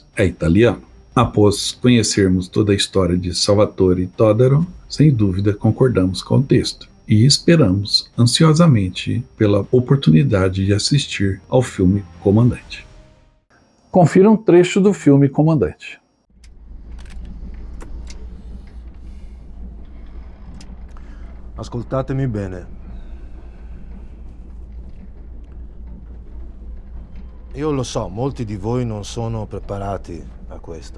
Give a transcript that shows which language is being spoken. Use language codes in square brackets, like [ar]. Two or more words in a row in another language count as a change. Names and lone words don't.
[pt] É italiano. Após conhecermos toda a história de Salvatore e Todaro, sem dúvida concordamos com o texto e esperamos ansiosamente pela oportunidade de assistir ao filme Comandante. Confira um trecho do filme Comandante. [it] Ascoltatemi bene. Io lo so, molti di voi non sono preparati a questo.